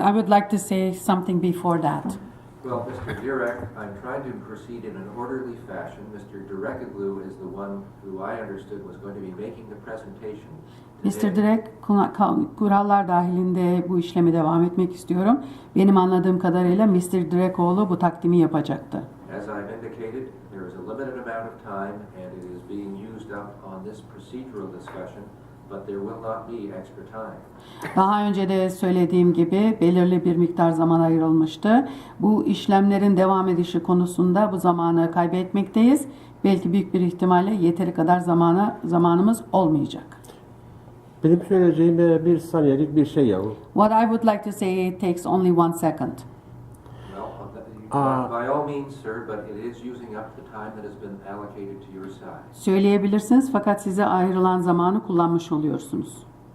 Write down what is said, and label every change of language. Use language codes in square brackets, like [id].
[en] I would like to say something before that. Well, Mr. Direk, I'm trying to proceed in an orderly fashion. Mr. Direkoglu is the one who I understood was going to be making the presentation today. Mr. [tr] Direk, kurallar dahilinde bu işlemi devam etmek istiyorum. Benim anladığım kadarıyla Mr. Direkoglu bu takdimi yapacaktı. [en] As I've indicated, there is a limited amount of time and it is being used up on this procedural discussion, but there will not be extra time. [tr] Daha önce de söylediğim gibi belirli bir miktar zaman ayrılmıştı. Bu işlemlerin devam edişi konusunda bu zamanı kaybetmekteyiz. Belki büyük bir ihtimalle yeteri kadar zamanımız olmayacak. Benim söyleyeceğim bir saniyelik bir şey yahu. [en] What I would like to say, it takes only 1 second. By all means, sir, but it is using up the time that has been allocated to your side. [tr] Söyleyebilirsiniz fakat size ayrılan zamanı kullanmış oluyorsunuz.